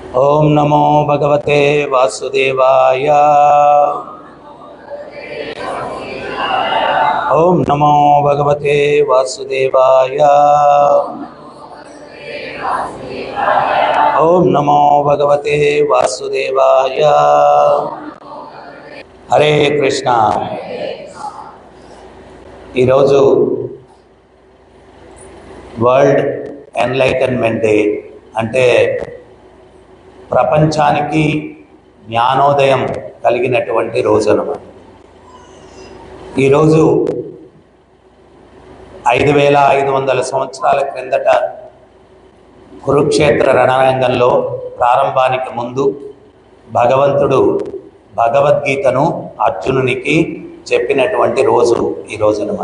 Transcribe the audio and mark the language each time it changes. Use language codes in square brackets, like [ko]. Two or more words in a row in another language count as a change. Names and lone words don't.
[sa] ओम नमो भगवते वासुदेवाय। ओम नमो भगवते वासुदेवाय। ओम नमो भगवते वासुदेवाय। हरे कृष्ण। [te] ఈరోజు [en] World Enlightenment Day, [te] అంటే ప్రపంచానికి జ్ఞానోదయం కలిగినటువంటి రోజు అన్నమాట. ఈరోజు 5500 సంవత్సరాల క్రిందట కురుక్షేత్ర రణరంగంలో ప్రారంభానికి ముందు భగవంతుడు భగవద్గీతను అర్జునునికి చెప్పినటువంటి రోజు ఈ రోజు అన్నమాట.